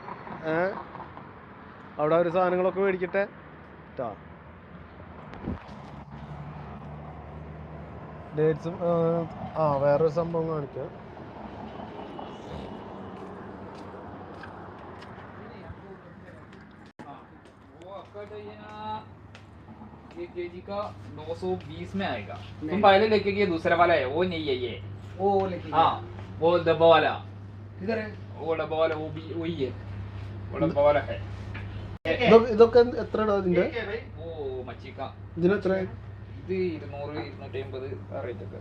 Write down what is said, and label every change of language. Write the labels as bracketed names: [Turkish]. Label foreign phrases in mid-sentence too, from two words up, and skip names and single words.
[Malayalam] അവിടെ ഒരു സാധനങ്ങളൊക്കെ മേടിക്കട്ടെ ട്ടാ. ഡേറ്റ്സും വേറൊരു സംഭവം കാണിക്കാം. [Hindi] केजी का 220 में आएगा. तुम पहले लेके गए दूसरा वाला है, वो नहीं है ये. वो लेके हाँ वो डब्बा वाला किधर है? वो डब्बा वाला वो भी वही है. वो डब्बा वाला है. [Malayalam] ഇതൊക്കെ എത്രടാ ഇതിന്റെ? ഓ മച്ചിക്ക ഇതിന് എത്ര? ഇത് 200 250 റേറ്റ് ഒക്കെ.